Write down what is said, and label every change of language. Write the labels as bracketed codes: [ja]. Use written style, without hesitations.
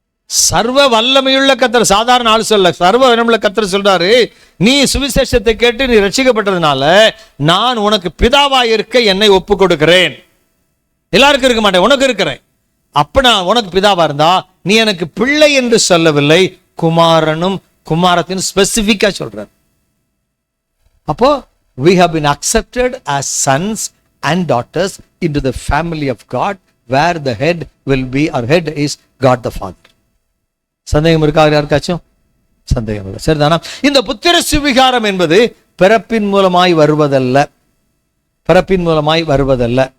[ta] சர்வ வல்லமையுள்ள கர்த்தர், சாதாரண ஆள் சொல்ல, சர்வ வல்லமையுள்ள கர்த்தர் சொல்றாரு, நீ சுவிசேஷத்தை கேட்டு நீ ரட்சிக்கப்பட்டதுனால நான் உனக்கு பிதாவாய் இருக்க என்னை ஒப்பு கொடுக்கிறேன். எல்லாருக்கும் இருக்க மாட்டேன், உனக்கு இருக்கிறேன். அப்ப நான் உனக்கு பிதாவா இருந்தா நீ எனக்கு பிள்ளை என்று சொல்லவில்லை, குமாரனும் குமாரத்தின் ஸ்பெசிபிக்கா சொல்றார். அப்போ [en] we have been accepted as sons and daughters into the family of God, where the head will be, our head is God the Father. [ta] சந்தேகம் இருக்கா யாருக்காச்சும்? சந்தேகம் இல்லை, சரிதானா? இந்த புத்திர சுவிகாரம் என்பது பிறப்பின் மூலமாய் வருவதல்ல, பிறப்பின் மூலமாய் வருவதல்ல.